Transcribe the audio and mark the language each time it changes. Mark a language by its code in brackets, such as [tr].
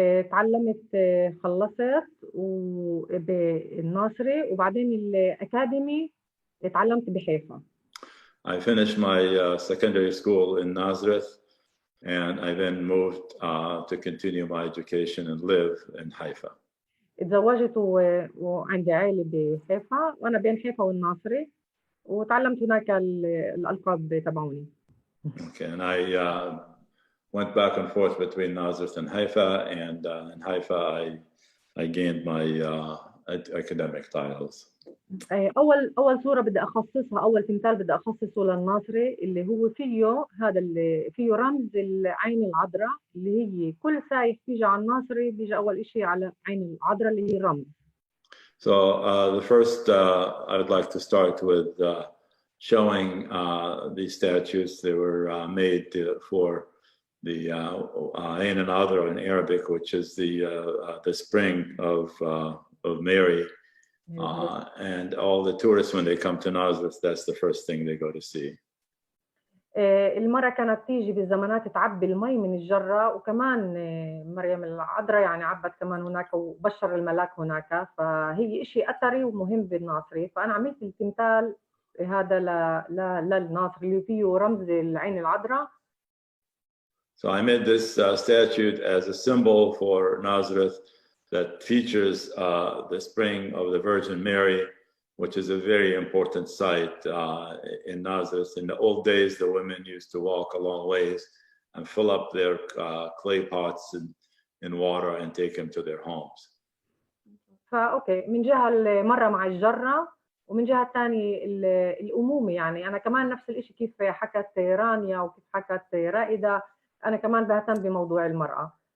[ar] تعلمت خلصت بالناصري وبعدين الأكاديمي تعلمت بحيفا. [en] I finished my secondary school in Nazareth, and I then moved to continue my education and live in Haifa. [ar] اتزوجت وعندي عائلة بحيفا وأنا بين حيفا والناصري وتعلمت هناك الألقاب تبعوني. [en] Okay, and I went back and forth between Nazareth and Haifa, and in Haifa I gained my academic titles. [ar] أول صورة بدي أخصصها، أول تمثال بدي أخصصه للناصري اللي هو فيه هذا اللي فيه رمز العين العذراء اللي هي كل سايح بيجي على الناصري بيجي أول إشي على عين العذراء اللي هي الرمز. [en] So the first I would like to start with showing these statues. They were made for the Ain al-Adra in Arabic, which is the spring of Mary. And all the tourists, when they come to Nazareth, that's the first thing they go to see. [ar] المرة كانت تيجي بالزمانات تعبي المي من الجرة، وكمان مريم العذراء يعني عبت كمان هناك وبشر الملاك هناك، فهي إشي أثري ومهم بالناصري. فأنا عملت التمثال هذا للناصري اللي فيه رمز العين العذراء. [en] So I made this statue as a symbol for Nazareth that features the spring of the Virgin Mary, which is a very important site in Nazareth. In the old days, the women used to walk a long ways and fill up their clay pots in water and take them to their homes. [ar] فأوكي، من جهة المرة مع الجرة ومن جهة الثانية الأمومة، يعني أنا كمان نفس الإشي كيف حكت رانيا وكيف حكت رائدة، أنا كمان بهتم بموضوع المرأة.